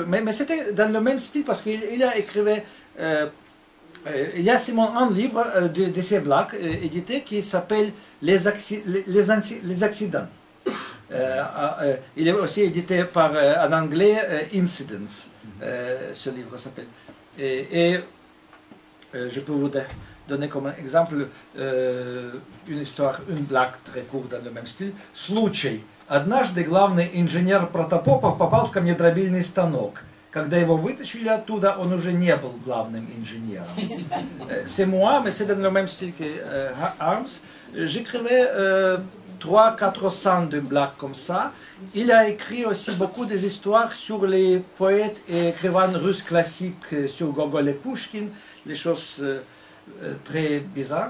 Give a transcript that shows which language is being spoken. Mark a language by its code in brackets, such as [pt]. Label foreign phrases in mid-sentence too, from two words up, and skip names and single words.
[fr] Mais c'était dans le même style, parce qu'il a écrivé... il y a seulement un livre de ces blagues édité qui s'appelle Les accidents. Il est aussi édité par, en anglais, Incidents. Ce livre s'appelle. Et je peux vous donner comme exemple une histoire, une blague très courte dans le même style. [ru] Случай. Однажды главный инженер Протопопов попал в камнедробильный станок. Когда его вытащили оттуда, он уже не был главным инженером. [fr] C'est moi, mais c'est dans le même style que Harms. J'écrivais 300-400 de blagues comme ça. Il a écrit aussi beaucoup des histoires sur les poètes et écrivains russes classiques, sur Gogol et Pushkin, des choses très bizarres.